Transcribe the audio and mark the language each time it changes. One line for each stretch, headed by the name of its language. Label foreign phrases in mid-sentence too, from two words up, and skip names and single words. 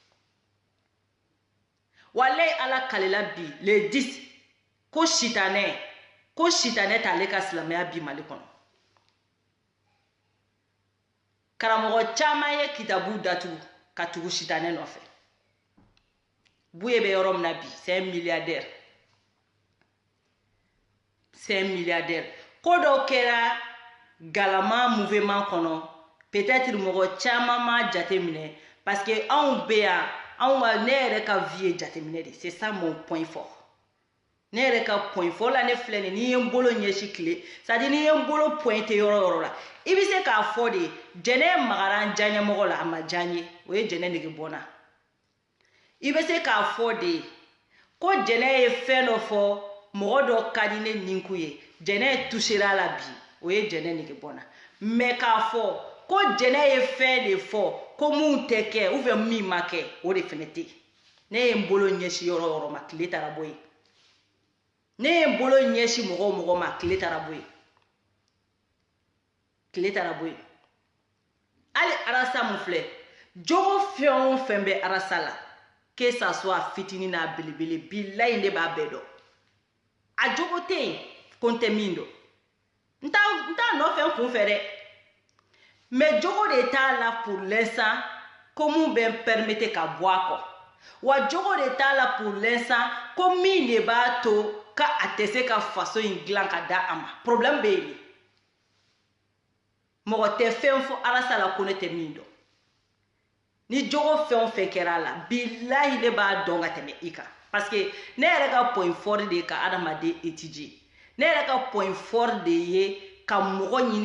Bambara: walahi Ala kalela bi le 10 ko sitanɛ t'ale ka silamɛya bi Mali kɔnɔ karamɔgɔ caman ye kitabu datugu ka tugu sitanɛ nɔfɛ Buye bɛ yɔrɔ min na bi c'est
French: un milliardaire
Bambara: ko dɔ kɛra galama mouvement kɔnɔ peut-être mɔgɔ caman ma jateminɛ
French: parce que
Bambara: anw bɛ yan ne yɛrɛ ka vie ye jateminɛ de
French: c'est ça mon point fort
Bambara: ne yɛrɛ ka
French: point fort
Bambara: la ne filɛ nin n'i ye n bolo ɲɛsin tile
French: c'est à dire
Bambara: n'i ye n bolo pointé yɔrɔ yɔrɔ la i bɛ se k'a fɔ de jɛnɛ magara n diyaɲɛmɔgɔ la a ma diya n ye o ye jɛnɛ nege bɔ n na i bɛ se k'a fɔ de ko jɛnɛ ye fɛn dɔ fɔ mɔgɔ dɔ ka di ne ninku ye jɛnɛ touchera la bi o ye jɛnɛ nege bɔ n na mais k'a fɔ ko jɛnɛ ye fɛn de fɔ ko mun tɛ kɛ
French: ou bien
Bambara: min ma kɛ o de fɛnɛ tɛ ne ye n bolo ɲɛsin yɔrɔ yɔrɔ ma tile taara bɔ yen ne ye n bolo ɲɛsin mɔgɔ ma tile taara bɔ yen hali arasa mun filɛ jogo fɛn o fɛn bɛ arasa la
French: que ça soit
Bambara: fitinin n'a belebele bilayi ne b'a bɛɛ dɔn a jogo tɛ yen ko n tɛ min dɔn n t'a nɔfɛ n kun fɛ dɛ mais jogo de t'a la
French: pour l'instant
Bambara: ko mun bɛ n permettre ka bɔ a kɔ wa jogo de t'a la
French: pour l'instant
Bambara: ko min de b'a to ka a tɛ se ka faso in dilan ka da a ma problème bɛ yen mɔgɔ tɛ fɛn fɔ arasa la ko ne tɛ min dɔn ni jogo fɛn o fɛn kɛra la bilahi ne b'a dɔn ka tɛmɛ i kan
French: parce que
Bambara: ne yɛrɛ ka
French: point fort
Bambara: de ye ka adamaden étudier ne yɛrɛ ka point fort de ye ka mɔgɔ ɲini